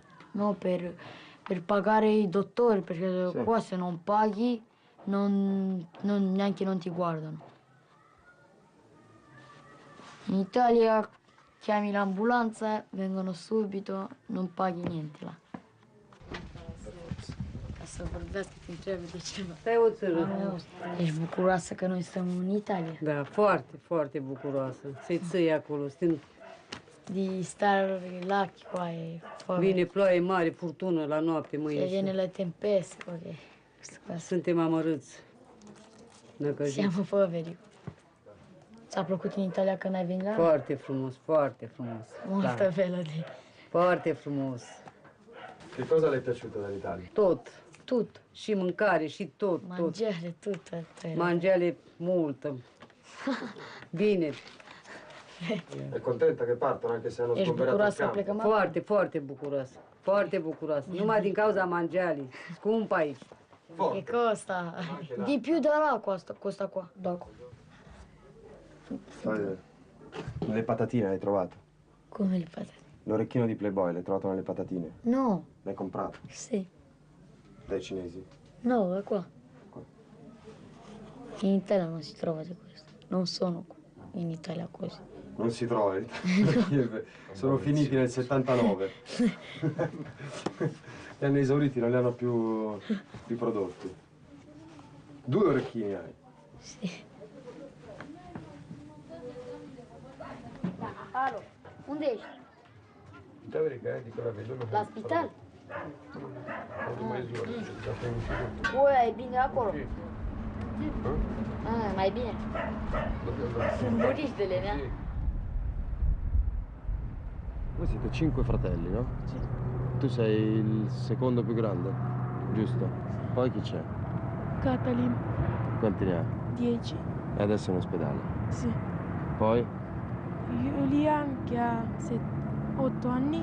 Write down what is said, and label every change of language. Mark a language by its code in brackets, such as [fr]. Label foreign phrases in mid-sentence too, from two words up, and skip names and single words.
[it] No, per pagare i dottori, perché Sì. qua se non paghi neanche non ti guardano. In Italia chiami l'ambulanza, vengono subito, non paghi niente là. [ro] Ca să vorbească te întrebe de ceva. Stai o țără. Ești bucuroasă că noi stăm în Italia? Da, foarte, foarte bucuroasă. Să-i ții acolo. [it] Di stare là qua e fuori. [ro] Vine ploaie mare, furtună la noapte [it] Se [ro] mâine. [it] viene la tempesta, ok. Questa qua. [ro] Suntem amărâți. [it] Siamo poveri. [ro] Ți-a plăcut în Italia când ai venit la? Foarte frumos, foarte frumos. [it] Molto bello di. [ro] Foarte frumos. [it] Che cosa le è piaciuto dall'Italia? [ro] Tot. [it] Tutto. [ro] Și mâncare, și tot. [it] Mangiare, tutto. [ro] Mangiare multă. Bine. [it] È contenta che partono anche se hanno [ro] Ești [it] sgomberato il [ro] bucuroasă să [it] campo? [ro] plecăm? Foarte, foarte bucuroasă. Foarte bucuroasă. Numai din cauza mangialii. Scump aici. [it] E costa. Di più da là costa qua. Dopo. Le patatine hai trovato? Come le patate? L'orecchino di Playboy l'hai trovato nelle patatine? No, L'hai comprato? sì. Dai cinesi? No, è qua. In Italia non si trova di questo. Non sono qua. In Italia così. Non si trova in Italia. Sono finiti nel 79. Li hanno esauriti, non li hanno più riprodotti. 2 orecchini hai? Sì. [ro] Alo, unde ești? [it] Da, verica, dico la vedo. [ro] La spital? [it] Mai giù, [ro] Ui, e bine acolo? Ah, mai bine. Sunt burisdele, ne? [it] Voi siete 5 fratelli, no? Sì. Tu sei il secondo più grande, giusto? Poi chi c'è? Catalin, Quanti ne ha? 10. E adesso è in ospedale. Sì. Poi? Julian che ha 8 anni.